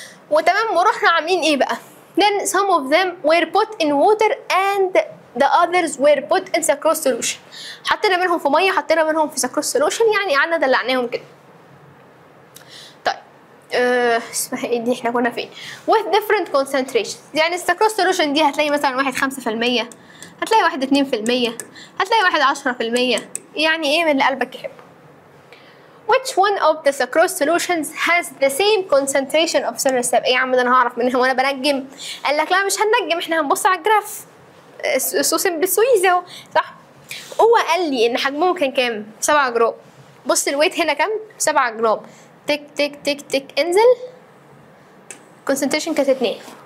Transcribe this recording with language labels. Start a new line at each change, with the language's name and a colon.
Arabic: وتمام، ورحنا عاملين ايه بقى؟
English: Then some of them were put in water and the others were put in sucrose solution.
Arabic: حطينا منهم في ميه، حطينا منهم في sucrose solution، يعني قعدنا دلعناهم كده. طيب اسمها ايه دي؟ احنا كنا فين؟
English: with different concentrations.
Arabic: يعني السكروز سولوشن دي هتلاقي مثلا واحد 5%، هتلاقي واحد 2%، هتلاقي واحد 10%، يعني ايه من اللي قلبك يحبه.
English: Which one of the sucrose solutions has the same concentration of cereal?
Arabic: ايه يا عم ده انا هعرف منها وانا بنجم؟ قال لك لا مش هننجم، احنا هنبص على الجراف. سوسن بالسويزي اهو، صح؟ هو قال لي ان حجمهم كان كام؟ 7 جرام. بص الويت هنا كام؟ 7 جرام. تك تك تك تك انزل. concentration كانت 2.